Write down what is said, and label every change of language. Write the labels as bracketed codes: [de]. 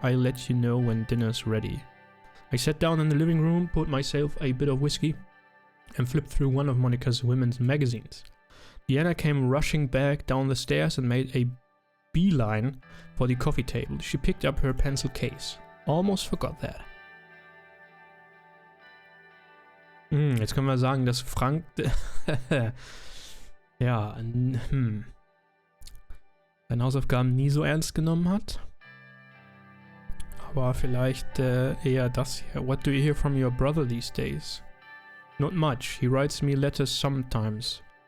[en] I'll let you know when dinner's ready. I sat down in the living room, poured myself a bit of whiskey, and flipped through one of Monica's women's magazines. Deanna came rushing back down the stairs and made a beeline for the coffee table. She picked up her pencil case. Almost forgot that. [de] Jetzt können wir sagen, dass Frank ja, seine Hausaufgaben nie so ernst genommen hat. Aber vielleicht eher das hier. [en] What do you hear from your brother these days? Not much. He writes me letters sometimes.